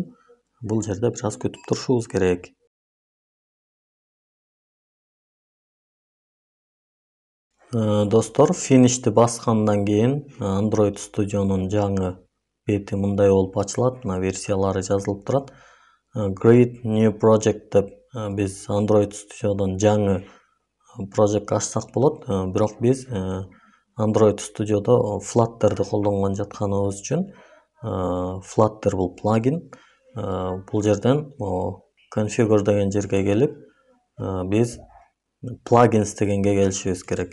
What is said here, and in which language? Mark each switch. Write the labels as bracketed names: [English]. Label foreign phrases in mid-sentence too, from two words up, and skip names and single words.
[Kyrgyz] Бул жерде бир аз күтүп турушубуз керек. Достор, finish'ти баскандан кийин Android Studio'нун жаңы бети мындай болуп ачылат. Мына версиялары жазылып турат. [English] Create new project [Kyrgyz] деп биз Android Studio'дон жаңы project ачсак болот. Бирок биз Android Studio'до Flutter'ды колдонгон жатканыбыз үчүн Flutter бул плагин. Бул жерден configure деген жерге келип, биз plugins дегенге келишибиз керек.